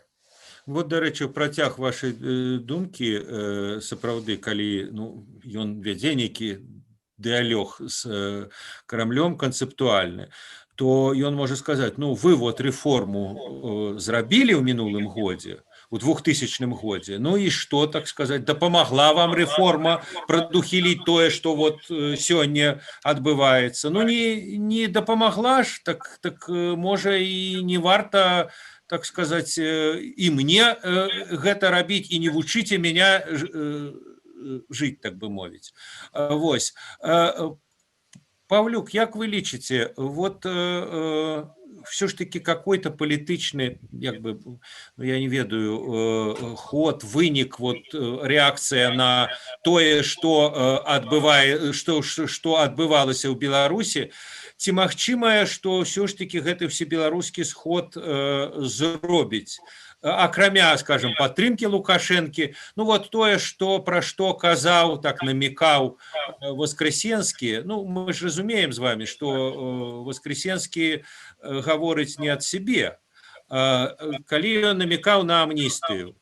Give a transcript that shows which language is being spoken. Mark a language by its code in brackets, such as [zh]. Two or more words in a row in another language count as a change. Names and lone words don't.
[be] Вот, дарэчы, працяг вашай думкі, сапраўды, калі ён вядзе нейкі дыялог з Крамлём канцэптуальны, то ён можа сказаць, вы вот рэформу зрабілі ў мінулым годзе, у 2000 годзе, і што, так сказаць, дапамагла вам рэформа прадухіліць тое, што вот сёння адбываецца. Не дапамагла ж, так можа і не варта, [ru] так сказать, и мне [be] гэта рабіць, і не вучыце меня жыць, так бы мовіць. Вось. Павлюк, як вы лічыце, [ru] вот все ж таки какой-то [be] палітычны, я не ведаю, ход, вынік, вот реакцыя на тое, што адбывалася ў Беларусі, ці магчымае, што ўсё ж таки гэты всебеларускі сход зробіць, акрамя, скажем, падтрымкі Лукашэнкі, вот тое, пра што казаў, так намекаў Воскресенскі, мы ж разумеем з вами, што Воскресенскі гаворыць не ад сябе, калі ён намекаў на амністыю.